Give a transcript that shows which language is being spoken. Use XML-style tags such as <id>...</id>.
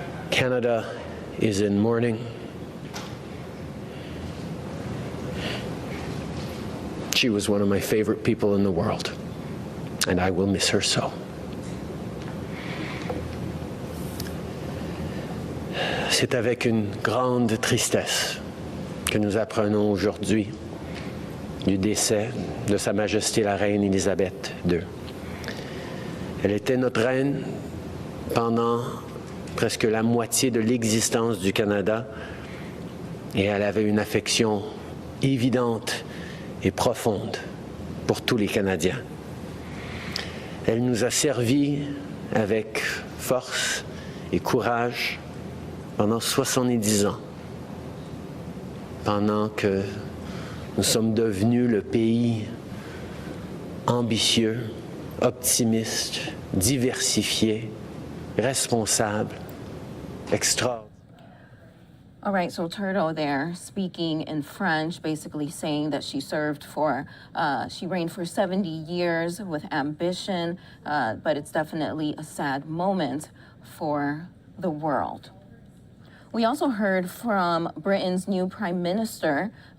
<en>Canada is in mourning. She was one of my favorite people in the world, and I will miss her so.</en> <fr>C'est avec une grande tristesse que nous apprenons aujourd'hui du décès de Sa Majesté la Reine Élisabeth II. Elle était notre reine pendant presque la moitié de l'existence du Canada et elle avait une affection évidente et profonde pour tous les Canadiens. Elle nous a servi avec force et courage pendant 70 ans, pendant que nous sommes devenus le pays ambitieux, optimiste, diversifié, responsable, extraordinaire.</fr> <en>All right, so Trudeau there speaking in French, basically saying that she reigned for 70 years with ambition, but it's definitely a sad moment for the world. We also heard from Britain's new Prime Minister.</en>